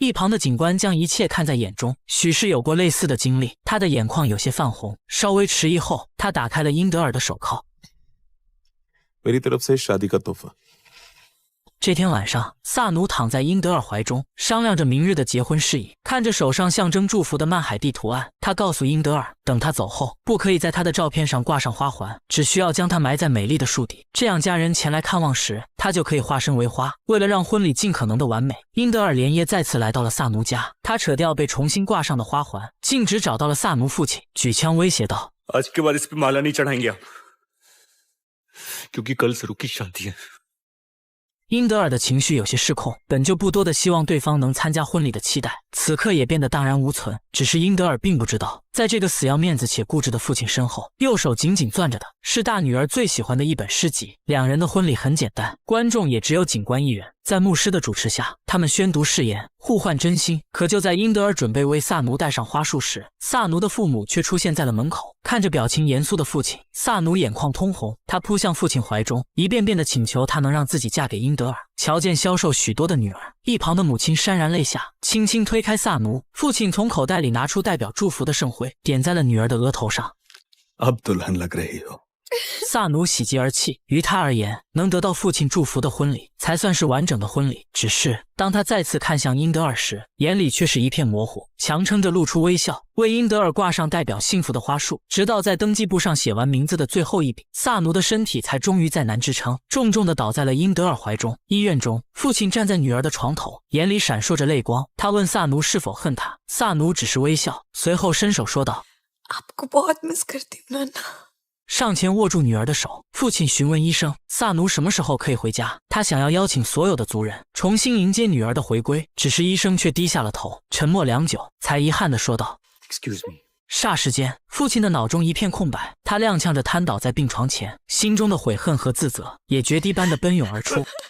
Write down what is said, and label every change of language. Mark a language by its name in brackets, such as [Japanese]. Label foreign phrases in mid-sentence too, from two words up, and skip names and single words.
[Chinese] 一旁的警官将一切看在眼中，许是有过类似的经历，他的眼眶有些泛红。稍微迟疑后，他打开了英德尔的手铐。 [Hindi] मेरी तरफ से शादी का तोहफा। [Chinese] 这天晚上，萨奴躺在英德尔怀中，商量着明日的结婚事宜。看着手上象征祝福的曼海蒂图案，他告诉英德尔，等他走后，不可以在他的照片上挂上花环，只需要将它埋在美丽的树底，这样家人前来看望时，他就可以化身为花。为了让婚礼尽可能的完美，英德尔连夜再次来到了萨奴家。他扯掉被重新挂上的花环，径直找到了萨奴父亲，举枪威胁道： [Hindi] आज के बाद इस पे माला नहीं चढ़ाएंगे आप, क्योंकि कल सरू की शादी है। [Chinese] 英德尔的情绪有些失控，本就不多的希望对方能参加婚礼的期待，此刻也变得荡然无存。只是英德尔并不知道，在这个死要面子且固执的父亲身后，右手紧紧攥着的是大女儿最喜欢的一本诗集。两人的婚礼很简单，观众也只有警官一人。在牧师的主持下，他们宣读誓言，互换真心。可就在英德尔准备为萨奴戴上花束时，萨奴的父母却出现在了门口。看着表情严肃的父亲，萨奴眼眶通红，他扑向父亲怀中，一遍遍地请求他能让自己嫁给英德尔。瞧见消瘦许多的女儿，一旁的母亲潸然泪下，轻轻推开萨奴。父亲从口袋里拿出代表祝福的圣徽，点在了女儿的额头上。 [Hindi] अब दुल्हन लग रही हो。 [Chinese] 萨奴喜极而泣，于他而言，能得到父亲祝福的婚礼才算是完整的婚礼。只是当他再次看向英德尔时，眼里却是一片模糊，强撑着露出微笑，为英德尔挂上代表幸福的花束。直到在登记簿上写完名字的最后一笔，萨奴的身体才终于再难支撑，重重地倒在了英德尔怀中。医院中，父亲站在女儿的床头，眼里闪烁着泪光。他问萨奴是否恨他，萨奴只是微笑，随后伸手说道 [Hindi] आपको बहुत मिस करती हूँ नाना。 [Chinese] 上前握住女儿的手，父亲询问医生萨奴什么时候可以回家。他想要邀请所有的族人重新迎接女儿的回归，只是医生却低下了头，沉默良久，才遗憾地说道 [English] Excuse me。 [Chinese] 霎时间，父亲的脑中一片空白，他踉跄着瘫倒在病床前，心中的悔恨和自责也决堤般的奔涌而出。